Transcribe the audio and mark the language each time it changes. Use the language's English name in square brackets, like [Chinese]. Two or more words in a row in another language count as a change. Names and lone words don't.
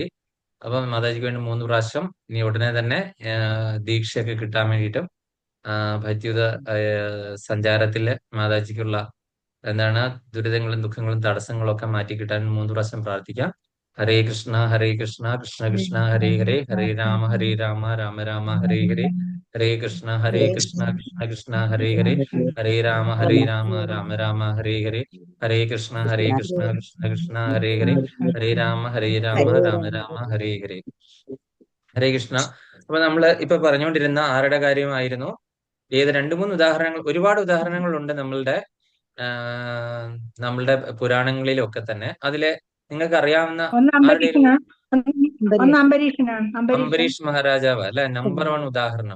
[Malayalam] അപ്പം മാതാജിക്ക് വേണ്ടി 3 പ്രാവശ്യം ഇനി ഉടനെ തന്നെ ദീക്ഷയൊക്കെ കിട്ടാൻ വേണ്ടിയിട്ടും ഭക്തിയുത സഞ്ചാരത്തില് മാതാജിക്കുള്ള എന്താണ് ദുരിതങ്ങളും ദുഃഖങ്ങളും തടസ്സങ്ങളും ഒക്കെ മാറ്റി കിട്ടാൻ 3 പ്രാവശ്യം പ്രാർത്ഥിക്കാം. [Sanskrit] ഹരേ കൃഷ്ണ കൃഷ്ണ കൃഷ്ണ ഹരേ ഹരേ ഹരേ രാമ രാമ രാമ ഹരേ ഹരേ ഹരേ കൃഷ്ണ കൃഷ്ണ കൃഷ്ണ ഹരേ ഹരേ ഹരേ രാമ രാമ രാമ ഹരേ ഹരേ ഹരേ കൃഷ്ണ കൃഷ്ണ കൃഷ്ണ ഹരേ ഹരേ ഹരേ രാമ രാമ രാമ ഹരേ ഹരേ. ഹരേ കൃഷ്ണ. [Malayalam] അപ്പൊ നമ്മള് ഇപ്പൊ പറഞ്ഞുകൊണ്ടിരുന്ന ആരുടെ കാര്യമായിരുന്നു? ഏത് 2-3 ഉദാഹരണങ്ങൾ, ഒരുപാട് ഉദാഹരണങ്ങളുണ്ട് നമ്മളുടെ പുരാണങ്ങളിലൊക്കെ തന്നെ. അതിലെ നിങ്ങൾക്ക് അറിയാവുന്ന ഒന്ന് ആരുടെയും അംബരീഷനാണ്. അംബരീഷ് മഹാരാജാവ് അല്ലെ നമ്പർ 1 ഉദാഹരണം.